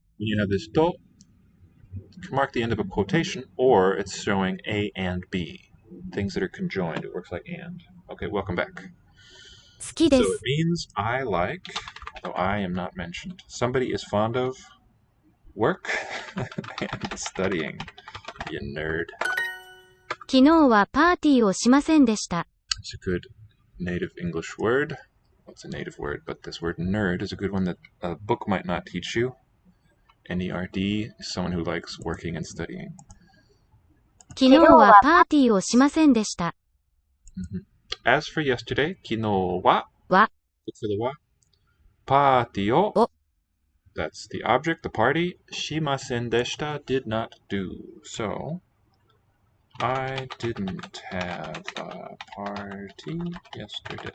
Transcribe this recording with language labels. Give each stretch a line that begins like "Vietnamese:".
English: When you have this to, you can mark the end of a quotation, or it's showing A and B. Things that are conjoined. It works like and. Okay, welcome back.
Japanese: 好きで
English: So
Japanese: す
English: it。 means I like, though I am not mentioned. Somebody is fond of work and studying. You nerd.
Japanese: 昨日はパーティーをしませんでした。
English: It's a good native English word. Well, it's a native word, but this word nerd is a good one that a book might not teach you. N-E-R-D is someone who likes working and studying.
Japanese: 昨日はパーティーをしませんでした。
English: As for yesterday,
Japanese: 昨日はは
English: look for the wa.
Japanese: パーティーをお
English: That's the object, the party.
Japanese: Shimasen deshita,
English: did not do. So, I didn't have a party yesterday.